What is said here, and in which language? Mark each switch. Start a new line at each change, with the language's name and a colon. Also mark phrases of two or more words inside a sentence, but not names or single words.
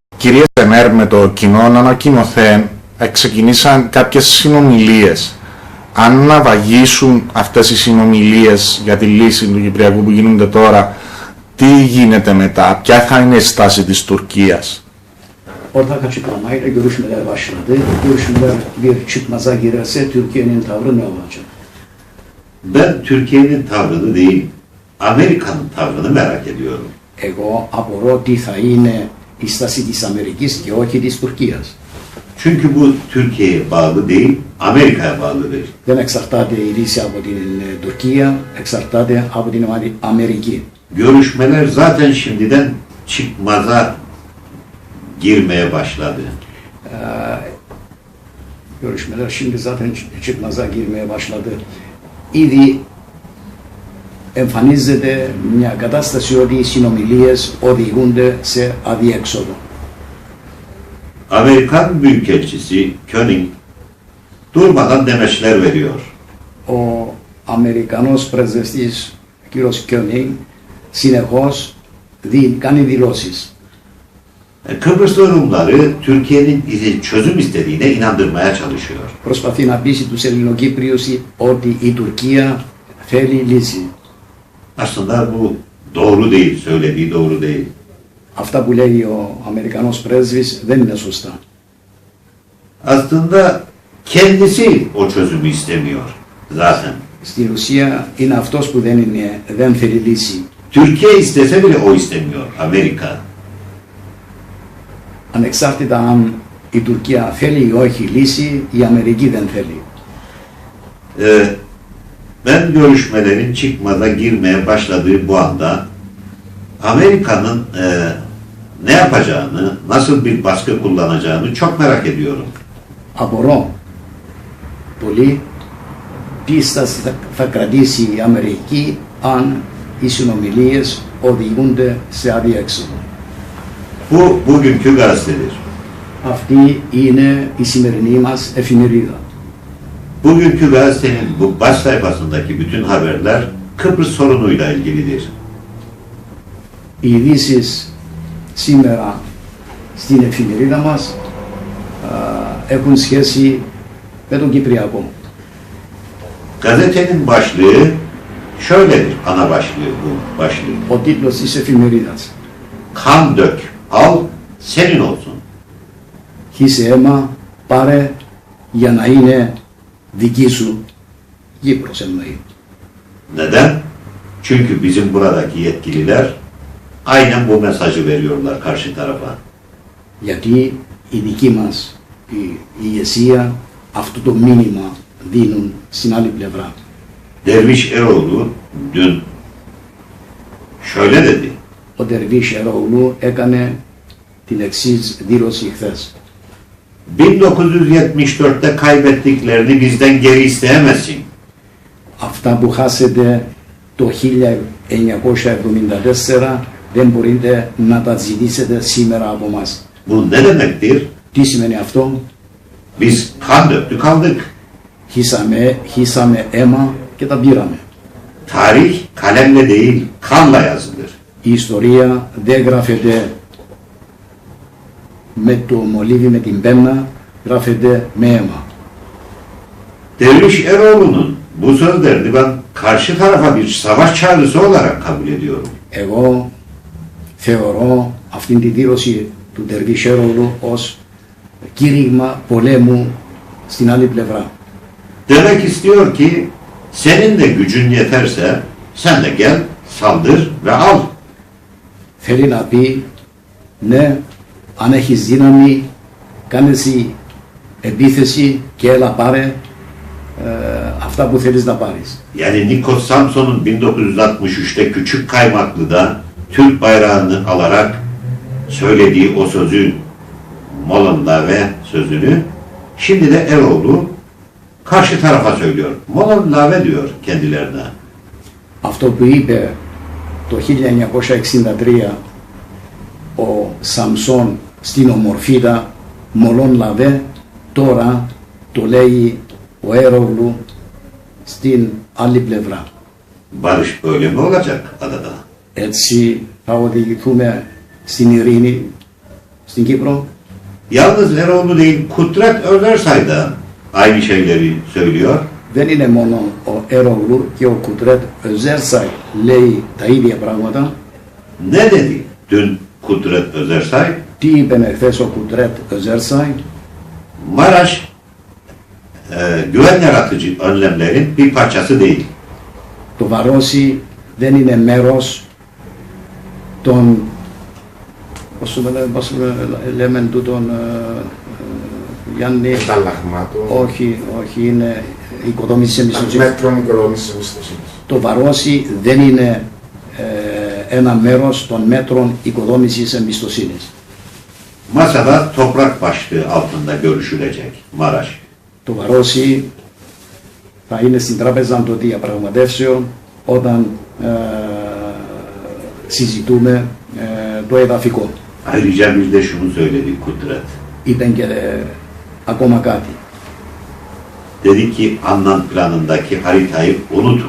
Greek: κυρίες ΕΝΕΡ με το κοινό ανακοινωθέν ξεκινήσαν κάποιες συνομιλίες. Αν ναυαγήσουν αυτές οι συνομιλίες για τη λύση του Κυπριακού που γίνονται τώρα, τι γίνεται μετά, ποια θα είναι η στάση της Τουρκίας?
Turkish: Ortak açıklamayla görüşmeler başladı. Görüşmeler bir çıkmaza girerse Türkiye'nin tavrı ne olacak? Ben Türkiye'nin tavrını değil, Amerika'nın tavrını merak ediyorum.
Greek: Εγώ απορώ τι θα είναι η στάση της Αμερικής και όχι της Τουρκίας.
Turkish: Çünkü bu Türkiye'ye bağlı değil, Amerika'ya bağlıdır.
Greek: Δεν εξαρτάται η λύση από την Τουρκία, εξαρτάται από την Αμερική.
Turkish: Görüşmeler zaten şimdiden çıkmaza girmeye başladı. Görüşmeler şimdi zaten çıkmaza girmeye başladı.
Greek: Ήδη εμφανίζεται μια κατάσταση ότι οι συνομιλίες οδηγούνται σε αδιέξοδο.
Turkish: Amerikan Büyükelçisi Koenig durmadan demeçler veriyor.
Greek: Ο Αμερικανός πρεσβευτής κ. Koenig συνεχώς κάνει δηλώσεις.
Turkish: Kıbrıslı Rumları Türkiye'nin çözüm istediğine inandırmaya çalışıyor.
Greek: Προσπαθεί να πείσει τους Ελληνοκύπριους ότι η Τουρκία θέλει λύση.
Turkish: Aslında bu doğru değil, söylediği doğru değil.
Greek: Αυτά που λέει ο Αμερικανός πρέσβης δεν είναι σωστά.
Turkish: Aslında kendisi o çözümü istemiyor zaten.
Greek: Στην ουσία είναι αυτός που δεν θέλει λύση.
Turkish: Türkiye istese bile o istemiyor, Amerika.
Greek: Ανεξάρτητα αν η Τουρκία θέλει ή όχι λύση, η Αμερική δεν θέλει.
Turkish: Ben görüşmelerin çıkmaza girmeye başladığı bu anda Amerika'nın ne yapacağını, nasıl bir baskı kullanacağını çok merak ediyorum.
Greek: Απορώ πολύ τι στάση θα κρατήσει η Αμερική αν οι συνομιλίες οδηγούνται σε αδιέξοδο.
Turkish: Bu bugünkü gazetedir.
Greek: Αυτή είναι η σημερινή μας εφημερίδα.
Turkish: Bugünkü gazetenin bu baş sayfasındaki bütün haberler Kıbrıs sorunuyla ilgilidir.
Greek: Οι ειδήσεις σήμερα στην εφημερίδα μας έχουν σχέση με τον Κυπριακό.
Turkish: Gazetenin başlığı şöyledir, ana başlığı bu başlığı.
Greek: Ο τίτλος της εφημερίδας.
Turkish: Kan dök, al, senin olsun.
Greek: Χύσε αίμα, πάρε για να είναι δική σου Κύπρος εννοεί.
Turkish: Neden? Çünkü bizim buradaki yetkililer aynen bu mesajı veriyorlar karşı tarafa.
Greek: Γιατί η δική μας η ηγεσία αυτό το μήνυμα δίνουν στην άλλη πλευρά.
Turkish: Derviş Eroğlu dün şöyle dedi.
Greek: Ο Τερβίς Ερόγλου έκανε την εξής δήλωση χθες.
Turkish: 1974'te kaybettiklerini bizden geri isteyemezsin.
Greek: Αυτά που χάσετε το 1974 δεν μπορείτε να τα ζητήσετε σήμερα από μας.
Turkish: Bu ne demektir?
Greek: Τι σημαίνει αυτό?
Turkish: Biz kan döktük aldık.
Greek: Χύσαμε αίμα και τα πήραμε.
Turkish: Tarih kalemle değil, kanla yazılır.
Greek: Η ιστορία δεν γράφεται με το μολύβι, με την πένα, γράφεται με αίμα.
Turkish: Derviş Eroğlu'nun bu sözlerini ben karşı tarafa bir savaş çağrısı olarak kabul ediyorum.
Greek: Εγώ θεωρώ αυτήν τη δήλωση του Τερβίς Ερόγλου ως κήρυγμα πολέμου στην άλλη πλευρά.
Turkish: Demek istiyor ki senin de gücün yeterse sen de gel, saldır ve al.
Greek: Θέλει να πει, ναι, αν έχεις δύναμη, κάνε εσύ επίθεση και έλα πάρε αυτά που θέλεις να πάρεις.
Turkish: Yani Nikos Samson'un 1963'te Küçük Kaymaklı'da Türk bayrağını alarak söylediği o sözü, Molon'da ve sözünü, şimdi de Eroğlu karşı tarafa söylüyor. Molon'da diyor kendilerine.
Greek: Αυτό που είπε το 1963 ο Σαμσόν στην Ομορφίδα, Μολόν Λαβέ, τώρα το λέει ο Ερόγλου στην άλλη πλευρά.
Turkish: Barış böyle mi olacak adada?
Greek: Έτσι θα οδηγηθούμε στην ειρήνη στην Κύπρο.
Turkish: Yalnız Eroğlu değil, Kudret Özersay da aynı şeyleri söylüyor.
Greek: Δεν είναι μόνο ο Ερόγλου και ο Κουτρέτ Özersay λέει τα ίδια πράγματα.
Turkish: Ne dedi dün Kudret Özersay?
Greek: Τι είπε εχθές ο Κουτρέτ Özersay?
Turkish: Maraş güven yaratıcı önlemlerin bir parçası değil.
Greek: Το Βαρόσι δεν είναι μέρος των, πώς λέμε τούτον, Γιάννη, Ανταλλαγμάτων. όχι, είναι οικοδόμηση εμπιστοσύνης. Μέτρων οικοδόμησης εμπιστοσύνης. Το Βαρόσι δεν είναι ένα μέρος των μέτρων οικοδόμησης εμπιστοσύνης.
Turkish: Masada toprak başlığı altında görüşülecek Maraş.
Greek: Το Βαρόσι θα είναι στην τράπεζα των διαπραγματεύσεων όταν συζητούμε το εδαφικό.
Turkish: Ayrıca bir de şunu söyledi Kudret.
Greek: Ήταν και ακόμα κάτι.
Turkish: Dedi ki Annan planındaki haritayı unutun.